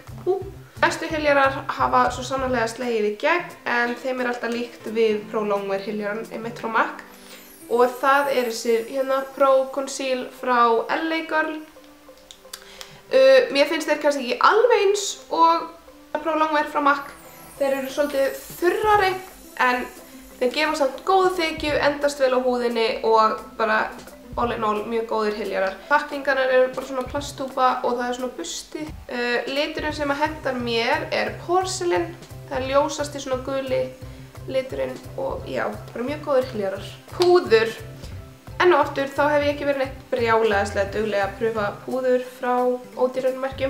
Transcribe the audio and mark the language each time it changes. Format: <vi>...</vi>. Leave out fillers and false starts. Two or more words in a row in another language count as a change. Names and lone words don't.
<is>Næstu hyljarar hafa svo sannarlega slegið í gegn en þeim er alltaf líkt við Pro Longwear hyljaran einmitt frá MAC og það er þessi hérna Pro Conceal frá LA Girl. Mér finnst þeir kannski ekki alveg eins og Pro Longwear frá MAC. Þeir eru svolítið þurrari en þeir gefa samt góða þekju, endast vel á húðinni og bara</is> <en>all in all</en> <is>mjög góðir hyljarar. Pakningarnar eru bara svona plasttúpa og það er svona busti. Liturinn sem að hentar mér er Porcelain. Það er ljósasti svona guli liturinn og já, bara mjög góðir hyljarar. Púður. Enn og aftur þá hef ég ekki verið neitt brjálæðislega dugleg að pröfa púður frá ódýrum merkjum.</is>